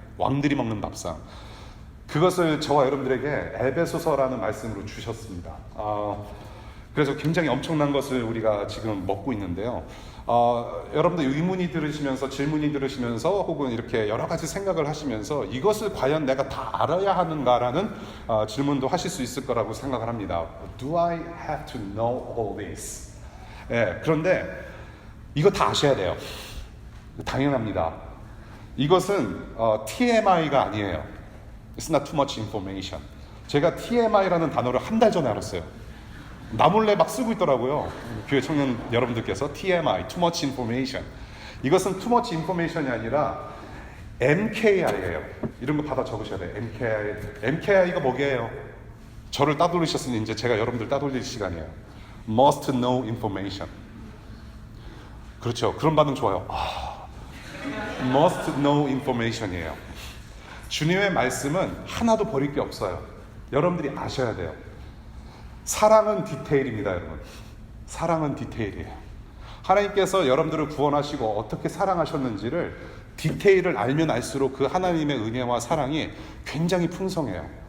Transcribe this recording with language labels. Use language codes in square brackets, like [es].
[ko] 왕들이 먹는 밥상. 그것을 저와 여러분들에게 에베소서라는 말씀으로 주셨습니다. 그래서 굉장히 엄청난 것을 우리가 지금 먹고 있는데요. 여러분들 의문이 들으시면서, 질문이 들으시면서, 혹은 이렇게 여러 가지 생각을 하시면서 이것을 과연 내가 다 알아야 하는가라는 질문도 하실 수 있을 거라고 생각을 합니다. [en] Do I have to know all this? [ko] 예, 그런데 이거 다 아셔야 돼요. 당연합니다. 이것은 TMI가 아니에요. [en] It's not too much information. [ko] 제가 TMI라는 단어를 한 달 전에 알았어요. 나 몰래 막 쓰고 있더라고요. 교회 청년 여러분들께서 TMI, [en] Too Much Information. [ko] 이것은 [en] Too Much Information [ko] 이 아니라 MKI예요. 이런 거 받아 적으셔야 돼요. MKI가 뭐게요? 저를 따돌리셨으니 이제 제가 여러분들 따돌릴 시간이에요. [en] Must Know Information. [ko] 그렇죠. 그런 반응 좋아요. [en] Must Know Information [ko] 이에요. 주님의 말씀은 하나도 버릴 게 없어요. 여러분들이 아셔야 돼요. 사랑은 디테일입니다, 여러분. 사랑은 디테일이에요. 하나님께서 여러분들을 구원하시고 어떻게 사랑하셨는지를 디테일을 알면 알수록 그 하나님의 은혜와 사랑이 굉장히 풍성해요.